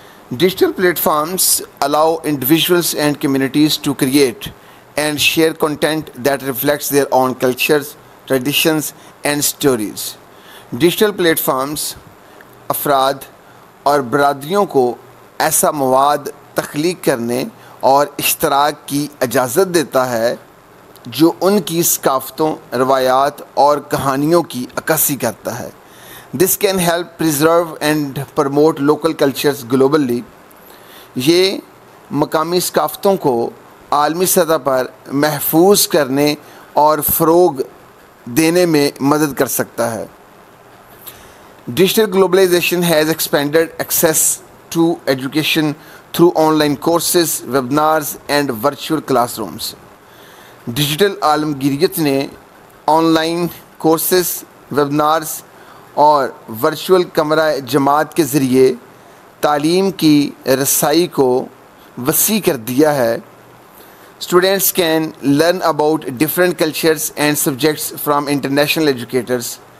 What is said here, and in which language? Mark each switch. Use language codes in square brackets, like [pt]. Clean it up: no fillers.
[en] Digital platforms allow individuals and communities to create and share content that reflects their own cultures, traditions and stories۔ [ur] Digital plate forms افراد اور برادریوں کو ایسا مواد تخلیق کرنے اور اشتراک کی اجازت دیتا ہے جو ان کی ثقافتوں، روایات اور کہانیوں کی عکاسی کرتا ہے۔ [en] This can help preserve and promote local cultures globally. [ur] یہ مقامی ثقافتوں کو عالمی سطح پر محفوظ کرنے اور فروغ دینے میں مدد کر سکتا ہے. [en] Digital globalization has expanded access to education through online courses, webinars and virtual classrooms. [ur] Digital عالمگیریت نے آن لائن کورسز، ویبنارز اور ورچوئل کمرہ جماعت کے ذریعے تعلیم کی رسائی کو وسیع کر دیا ہے. [en] Students can learn about different cultures and subjects from international educators.